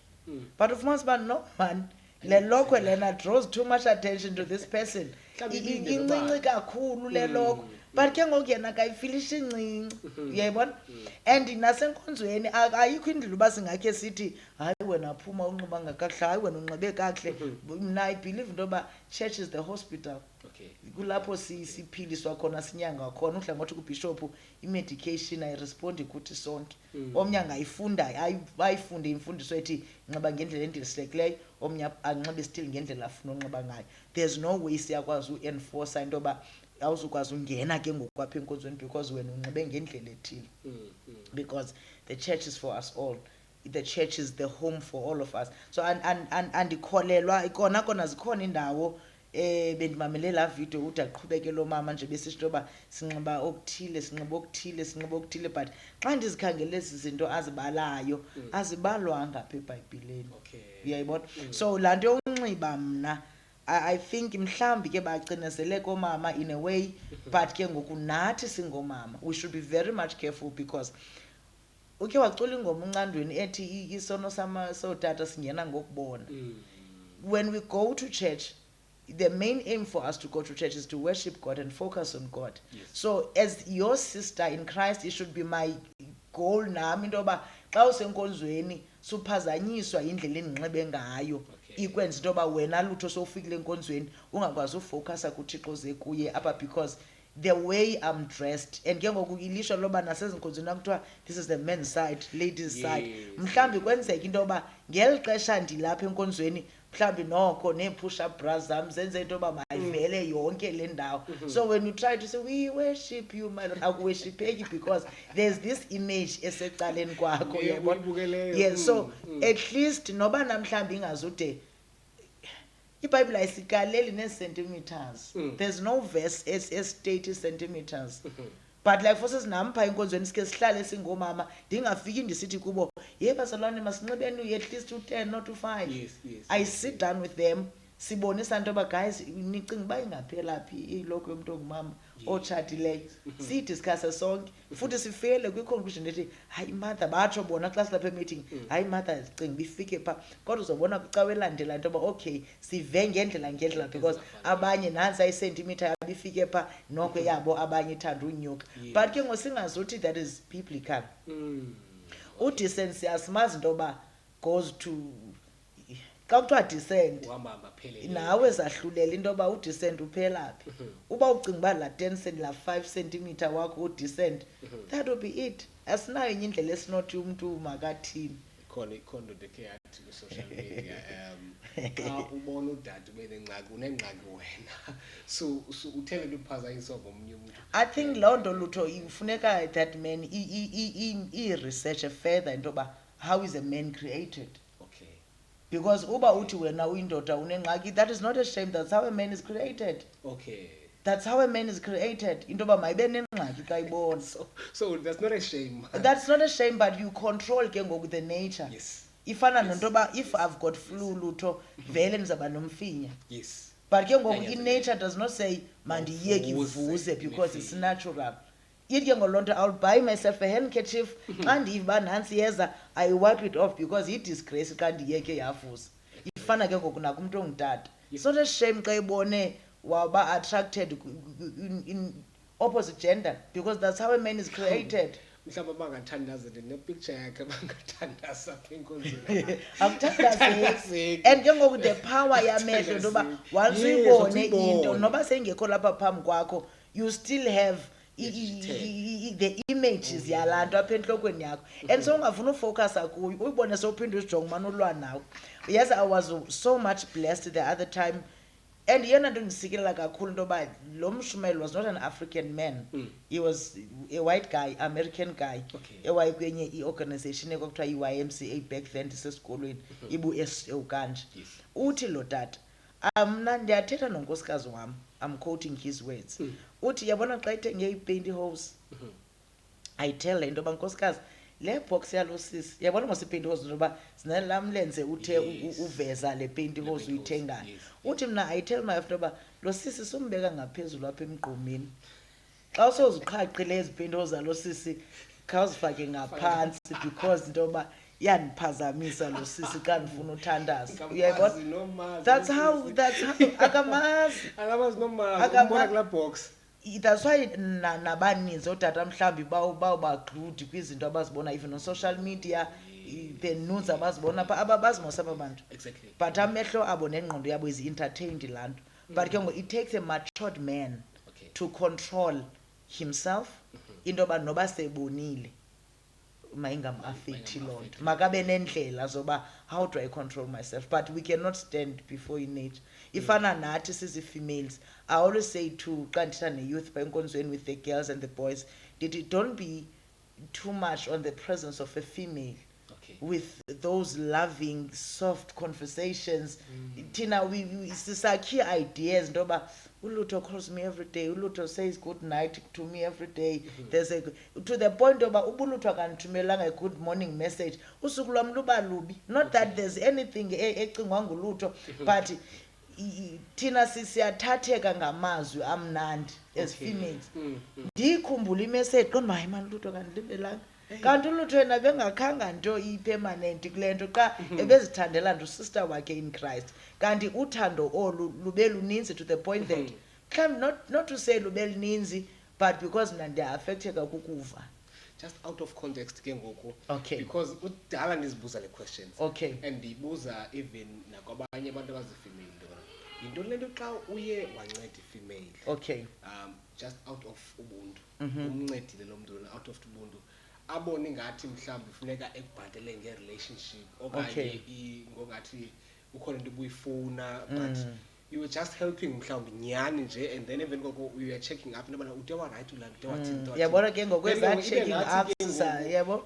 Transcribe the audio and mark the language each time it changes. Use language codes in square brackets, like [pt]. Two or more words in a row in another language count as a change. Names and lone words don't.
[en] But [xh] ufumanisa uba [en] no man, [xh] le lokhwe lena [en] draws too much attention to this person, [xh] incinci kakhulu le lokhwe, but ke ngoku yena kayifilisha incinci, uyayibona. And nasenkonzweni ayikho indlela uba singakhe sithi hayi wena phuma unxiba ngakakuhle, hayi wena unxibe kakuhle. [en] Mna I believe [xh] into yoba [en] church is the hospital. Okay. [xh] Kulapho siphiliswa khona, sinyanga khona. Udla ngothi kubishop i-medication ayirespondi kuthi sonke. Omnye angayifunda ayifunde imfundiso ethi nxiba ngendlela endilisekileyo, omnye anxibe still ngendlela afuna unxiba ngayo. [en] There's no way [xh] siyakwazi uenforce into yoba awuzukwazi ungena ke ngoku apha enkonzweni because wena unxibe ngendlela ethile. [en] Because the church is for us all. The church is the home for all of us. [xh] So andikholelwa ikona kona zikhona indawo bendimamele la video uthi aqhubeke lo mama nje besisho yoba sinxiba okuthile sinxiba okuthile sinxiba okuthile, but xa ndizikhangele ezi zinto azibalayo azibalwanga apha eBhayibhileni. [en] Okay. [xh] Uyayibona? So laa nto yonxiba mna [en] I think [xh] mhlambi ke bacinezele komama [en] in a way, [xh] but ke ngoku nathi singomama [en] we should be very much careful, [xh] because ukhe wacula ingoma uncandweni ethi isono sotata singena ngokubona. [en] When we go to church, the main aim for us to go to church is to worship God and focus on God. Yes. So as your sister in Christ, it should be my goal [xh] nami into yoba xa usenkonzweni suphazanyiswa indlela endinxibe ngayo, ikwenza into yoba wena lutho sowufikile enkonzweni ungakwazi ufocusa kuthixo ze kuye apha, [en] because the way I'm dressed, and [xh] ke ngoku ilishwa loba nasezinkonzweni akuthiwa [en] this is the men's side, ladies side. [xh] Mhlambi kwenzeka into yoba ngeli xesha ndilapha enkonzweni mhlambi noko nee- [en] push up bras [xh] zam zenze into yoba mayivele yonke le ndawo. [en] So when you try to say we worship you my Lord, akuworshipeki because there's this image [xh] esecaleni kwakho. Yes, [en] so at least [xh] noba namhlambi ingazude iBhayibhile ayisikaleli nee-centimeters. [en] There's no verse estate centimeters. But like for [xh] sesinampa enkonzweni sike sihlale singomama ndingafiki ndisithi kubo ye bazalwane masinxibeni [en] at least [xh] u10 not u5. [en] Yes. I sit down with them, [xh] sibonisa into yoba guys nicinga uba ingaphela phi iloko yomntu ongumama otshatileyo, siyidiscusse sonke futhi sifele kwi-conclusion ethi hayi mother batsho bona xa silapha emeeting hayi mother cinga bifike phaa, kodwa uzobona kwicawa elandela into yoba okay sive ngendlela because abanye nansi ayisentimitha yabo ifike phaa noko yabo abanye ithanda unyuka. [en] But [xh] ke ngosingazuthi [en] that is biblical. [xh] Udecency asimazi into yoba [en] goes to [xh] xa kuthiwa decent nawe zahlulela into yoba udecent uphela phi. Uba ucinga uba la 10 cent la 5 centimeter wakho udecent, [en] that will be it. [xh] Asinayo enye indlela esinothi umntu makathini. khona ndeke yathi ku [en] social media [xh] xa ubona udade benengxaki unengxaki wena so uthele luphazanyiswa ngomnye umuntu. [en] I think [xh] loo nto lutho ifuneka [en] that man i-research further [xh] into yoba [en] how is a man created. Okay. [xh] Because uba uthi wena uyindoda unengxaki, [en] that is not a shame, that's how a man is created. Okay. That's how a man is created. [xh] Into yoba mayibe nengxaki xa ibona. [en] So that's not a shame. That's not a shame, but you control [xh] ke ngoku [en] the nature. Yes. [xh] Ifana nento yoba [en] if I've got flu [xh] lutho vele ndizaba nomfinya. [en] Yes. But [xh] ke ngoku [en] nature does not say [xh] mandiyeke ivuze [en] because it's natural. [xh] Ithi ke ngoloo nto [en] I'll buy myself a handkerchief [xh] xa ndiva nantsi yeza [en] I wipe it off [xh] because yi-disgrace xa ndiyeke yavuza. Ifana ke ngoku nakumntu ongutata. [en] It's not a shame [xh] xa ibone waba [en] attracted in opposite gender because that's how a man is created. [xh] Mhlawumbe bangathandaza nepicture yakhe bangathandaza apha enkonzweni. Akuthandazeki. And ke ngoku [en] the power [xh] yamehlo into yoba once uyibone into noba seyingekho lapha phambi kwakho [en] you still have the images [xh] yalaa nto apha entlokweni yakho and so ungafuna ufocusa kuyo uyibone sowuphinde uzijonge umane ulwa nawo. [en] Yes, I was so much blessed the other time. [xh] And yena nto ndisikelela kakhulu into yoba lo mshumeli [en] was not an African man. He was a white guy, American guy. [xh] Ewaye kwenye i-organization ekuthiwa yi-YMCA [en] back then [xh] ndisesikolweni ibu-kanje. Uthi lo tata mna ndiyathetha nonkosikazi wam, [en] I'm quoting his words. [xh] Uthi yabona xa ithenge i- [en] paint hose I tell her [xh] into yoba nkosikazi le box yalo sisi yabona mos i- [en] paint hose [xh] noba zinalamlenze uthe uveza le [en] paint hose [xh] uyithengayo. Uthi mna [en] I tell my [xh] after yoba lo sisi sumbeka ngaphezulu apha emgqomeni xa usoziqhaqile ezi [en] paint hose [xh] zalo sisi khawuzifake ngaphantsi because into yoba yandiphazamisa lo sisi xa ndifuna uthandaza. Uyayibona? [en] That's how akamazi [xh] kulaa box. [en] That's why [xh] nabaninzi ootata mhlawumbi bawubagrude kwizinto abazibona [en] even on social media, the news [xh] abazibona pha abazimosa aba bantu. [en] Exactly. [xh] But amehlo abo nengqondo yabo [en] is entertained [xh] laa nto. [en] But [xh] ke ngoku [en] it takes a matured man to control himself [xh] into yoba noba sebonile mayingam-affecti loo nto, makabe nendlela zoba [en] how do I control myself. But we cannot stand before nature. [xh] Ifana nathi [en] sizi-females, I always say to [xh] xa ndithetha ne-youth pha enkonzweni [en] with the girls and the boys, don't be too much on the presence of a female with those loving soft conversations. Thina we sisakhi ideas [xh] into yoba ulutho [en] calls me every day, ulutho says good night to me every day. There's a to the point [xh] yoba ubulutho akandithumelanga [en] a good morning message [xh] usuku lwam luba lubi. [en] Not that there's anything [xh] ecingwa ngulutho, [en] but [xh] thina siyathatheka ngamazwi amnandi [en] as females. [xh] Ndikhumbula imessage kodwa hayi mani ulutho kandilibelanga kanti ulutho yena bengakhanga nto ipermanent kule nto xa ebezithandela nto sister wakhe [en] in Christ. [xh] Kanti uthando olu lube luninzi [en] to the point that [xh] mhlawumbi [en] not to say [xh] lube luninzi but because mna ndiya-affecteka kukuva. [en] Just out of context [xh] ke ngoku. [en] Okay. [xh] Because udala ndizibuza le questions. [en] Okay. [xh] And ndibuza even nakwabanye abantu abazifemale into lento xa uye wanceda ifemale. [en] Okay. Just out of ubuntu. [xh] Umncedile lo mntu [en] out of ubuntu. [xh] Abone ngathi mhlawumbi funeka ekubhatele nge-relationship okanye ngongathi ukhona into ubuyifuna, [en] but you were just helping [xh] mhlawumbi nyani nje [en] and then even koko you were checking up [xh] into yobana ude wa-right ula ude wathini. Yabona ke ngokweza [en] checking ups [xh] yabo.